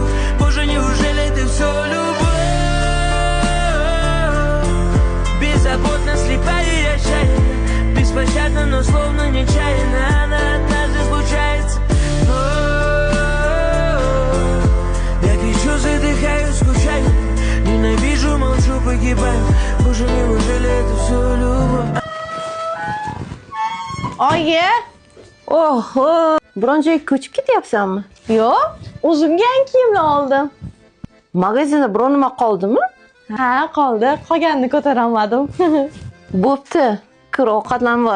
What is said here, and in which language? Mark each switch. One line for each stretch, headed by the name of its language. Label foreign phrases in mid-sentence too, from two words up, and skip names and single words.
Russian: Боже, неужели это все любовь? Беззаботно, слепая и отчаянна, беспощадно, но словно нечаянно она однажды случается. Но я кричу, задыхаюсь, скучаю, ненавижу, молчу, погибаю. Боже, неужели это все любовь?
Uzbek: Oyi, Oho, biron joyga ko'chib ketyapsanmi? yo'q, o'zimga yangi kiyimlar oldim. Magazinda biror nima qoldimi? Ha, qoldi. Qolganini ko'tara olmadim. Bo'pti, kir ovqatlanib ol.